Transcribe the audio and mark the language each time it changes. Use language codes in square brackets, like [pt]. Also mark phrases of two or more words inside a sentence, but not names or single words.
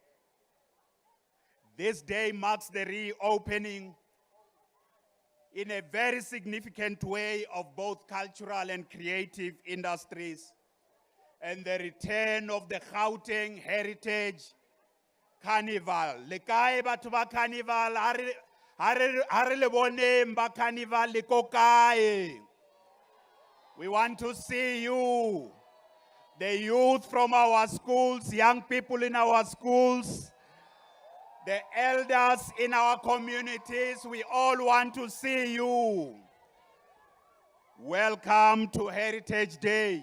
[en] This day marks the reopening in a very significant way of both cultural and creative industries, and the return of the Gauteng Heritage Carnival. [st] Le kae batho ba Carnival, ha re le boneng ba Carnival le ko kae? [en] We want to see you, the youth from our schools, young people in our schools, the elders in our communities. We all want to see you. Welcome to Heritage Day.